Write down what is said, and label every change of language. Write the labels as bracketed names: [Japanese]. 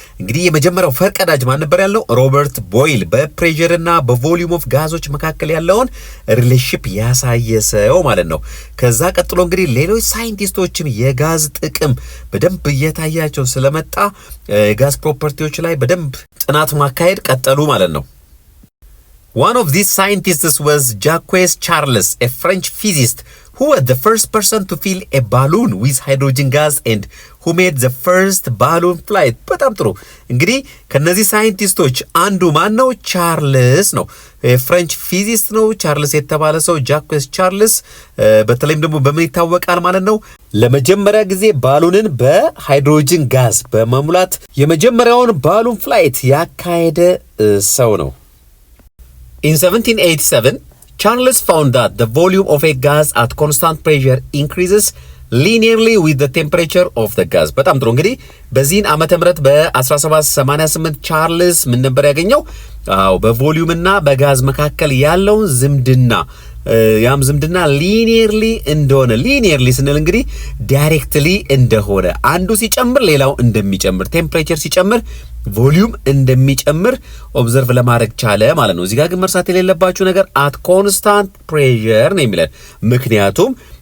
[Amharic] እንግዲህ የመጀመሪያው ፈርቀዳጅ ማን ነበር ያለው? ሮበርት ቦይል በፕሬሸር እና በቮሊዩም ኦፍ ጋዞች መካከል ያለውን ሪሌሽንሺፕ ያሳየ ሰው ማለት ነው። ከዛ ቀጥሎ እንግዲህ ሌሎች ሳይንቲስቶችም የጋዝ ጥቅም በደንብ እየታያቸው ስለመጣ የጋዝ ፕሮፐርቲዎች ላይ በደንብ ጥናት ማካሄድ ቀጠሉ ማለት ነው። [English] One of these scientists was Jacques Charles, a French physicist who was the first person to fill a balloon with hydrogen gas and who made the first balloon flight. [Amharic] በጣም ጥሩ። እንግዲህ ከነዚህ ሳይንቲስቶች አንዱ ማን ነው? ቻርልስ ነው። ፍሬንች ፊዚስት ነው ቻርልስ የተባለ ሰው ጃኩስ ቻርልስ። በተለይም ደግሞ በምን ይታወቃል ማለት ነው? ለመጀመሪያ ጊዜ ባሉንን በሃይድሮጅን ጋዝ በመሙላት የመጀመሪያውን ባሉን ፍላይት ያካሄደ ሰው ነው። [English] In 1787, Charles found that the volume of a gas at constant pressure increases linearly with the temperature of the gas. [Amharic] በጣም ጥሩ። እንግዲህ በዚህን ዓመተ ምህረት በ1788 ቻርልስ ምን ነበር ያገኘው? በቮሊዩም እና በጋዝ መካከል ያለውን ዝምድና ያም ዝምድና ሊኒየርሊ እንደሆነ ሊኒየርሊ ስንል እንግዲህ ዳይሬክትሊ እንደሆነ አንዱ ሲጨምር ሌላው እንደሚጨምር ቴምፕሬቸር ሲጨምር ቮሊዩም እንደሚጨምር ኦብዘርቭ ለማድረግ ቻለ ማለት ነው። እዚህ ጋር ግን መርሳት የሌለባችሁ ነገር አት ኮንስታንት ፕሬሸር ነው የሚለን። ምክንያቱም